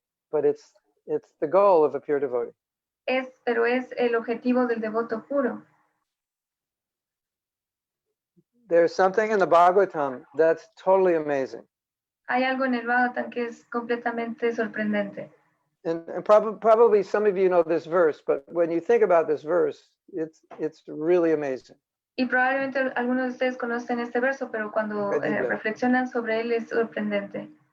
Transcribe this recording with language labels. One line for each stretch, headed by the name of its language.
English: But it's the goal of a pure devotee.
Spanish: Pero es el objetivo del devoto puro.
English: There's something in the Bhagavatam that's totally amazing.
Spanish: Hay algo en el Bhagavatam que es completamente sorprendente.
English: And probably some of you know this verse, but when you think about this verse, it's really amazing.
Spanish: Y probablemente algunos de ustedes conocen este verso, pero cuando Increíble. reflexionan sobre él es sorprendente,